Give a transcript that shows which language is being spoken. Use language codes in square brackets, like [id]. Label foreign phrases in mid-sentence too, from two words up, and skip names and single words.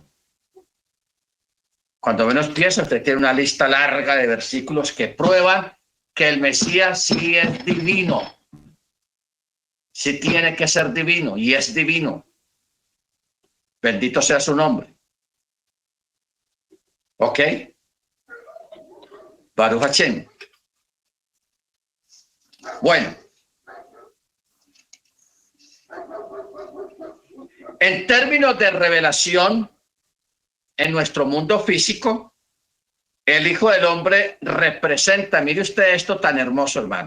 [es] Cuando menos piensa, usted tiene una lista larga de versículos que prueban que el Mesías sí es divino. Sí tiene que ser divino y es divino. Bendito sea su nombre. ¿Ok? [he] ברוך השם. [es] Bueno. En términos de revelación, en nuestro mundo físico, el Hijo del Hombre representa, mire usted esto tan hermoso, hermano.